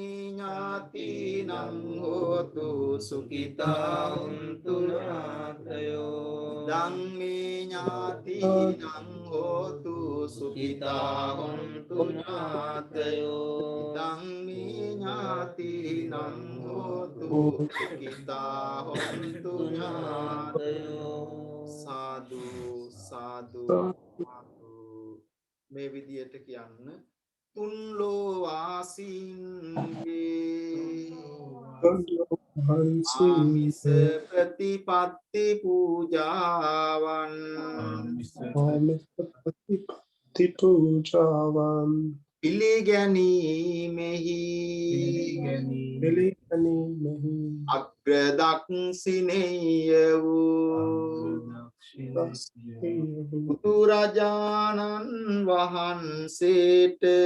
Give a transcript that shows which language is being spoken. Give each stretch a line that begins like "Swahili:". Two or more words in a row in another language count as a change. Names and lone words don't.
Pali: ज्ञातिनं होतु सुखिता हन्तु ज्ञातयो धम्मे ज्ञातिनं होतु सुखिता हन्तु ज्ञातयो धम्मे ज्ञातिनं होतु सुखिता हन्तु ज्ञातयो साधु साधु साधु
Sinhala: මේ විදියට කියන්න තුන් ලෝ වාසීන්ගේ ආමිස ප්‍රතිපත්ති පූජාවන් පිළිගැනීමෙහි අග්‍රදක්ෂිනේය වූ බුදුරජාණන් වහන්සේට